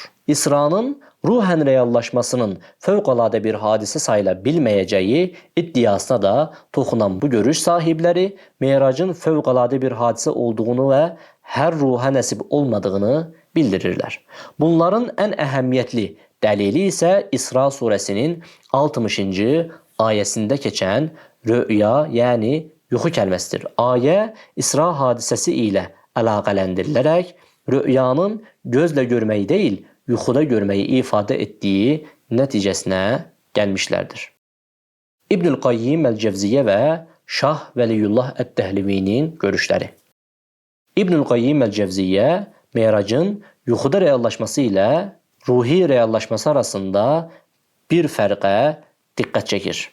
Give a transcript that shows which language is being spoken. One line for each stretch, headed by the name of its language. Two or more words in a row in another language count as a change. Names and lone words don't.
Azerbaijani: İsranın ruhən reallaşmasının fövqəladə bir hadisə sayıla bilməyəcəyi iddiasına da toxunan bu görüş sahibləri meracın fövqəladə bir hadisə olduğunu və hər ruha nəsib olmadığını bildirirlər. Bunların ən əhəmiyyətli dəlili isə İsra surəsinin 60-cı ayəsində keçən rüya, yəni yuxu kəlməsidir. Ayə İsra hadisəsi ilə əlaqələndirilərək
Turkish: rüyanın gözle görmeyi değil, yuxuda görmeyi ifade ettiği neticesine gelmişlerdir. İbnül Qayyim el-Cevziye ve Şah Veliyullah et-Tehlivinin görüşleri.
Azerbaijani: İbnül Qayyim el-Cevziye, Meyracın yuxuda reallaşması ile ruhi reallaşması arasında bir fərqə
Turkish: dikkat çekir.